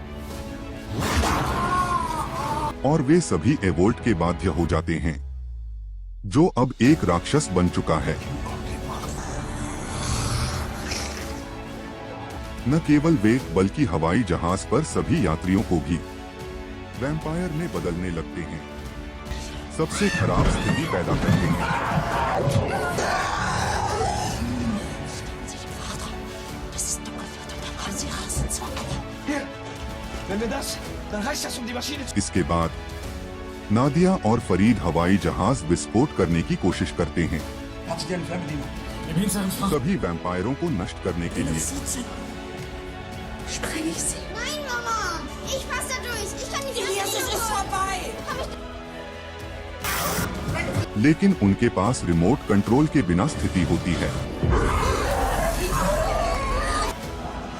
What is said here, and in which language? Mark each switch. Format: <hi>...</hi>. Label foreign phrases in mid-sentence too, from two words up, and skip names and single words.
<hi>और वे सभी एवोल्ट के बाध्य हो जाते हैं, जो अब एक राक्षस बन चुका है। न केवल वे बल्कि हवाई जहाज पर सभी यात्रियों को भी वैम्पायर में बदलने लगते हैं, सबसे खराब स्थिति पैदा करते हैं।</hi> <de>Wenn wir das, dann reicht das, um die Maschine zu...</de> <hi>इसके बाद नादिया और फरीद हवाई जहाज विस्फोट करने की कोशिश करते हैं,</hi> <de>Hat sich eine Fernbedienung.</de> <hi>सभी वैम्पायरों को नष्ट करने के लिए।</hi> <de>Spreng ich sie. Nein, Mama! Ich passe da durch. Ich kann nicht Elias, es ist vorbei.</de> <hi>लेकिन उनके पास</hi> <en>remote control</en> <hi>के बिना स्थिति होती है।</hi>